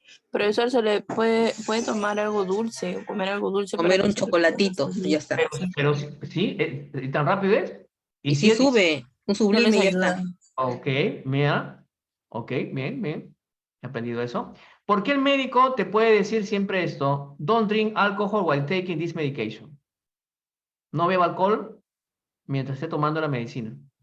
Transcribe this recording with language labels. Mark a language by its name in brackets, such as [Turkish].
[Spanish] Profesor, se le puede tomar algo dulce, o comer algo dulce. Comer un chocolatito, y ya está. Pero sí, ¿y tan rápido es? Y si sube, un sublime y ya está. Ok, mira. Ok, bien. He aprendido eso. ¿Por qué el médico te puede decir siempre esto? [English] Don't drink alcohol while taking this medication. [Spanish] No beba alcohol mientras esté tomando la medicina.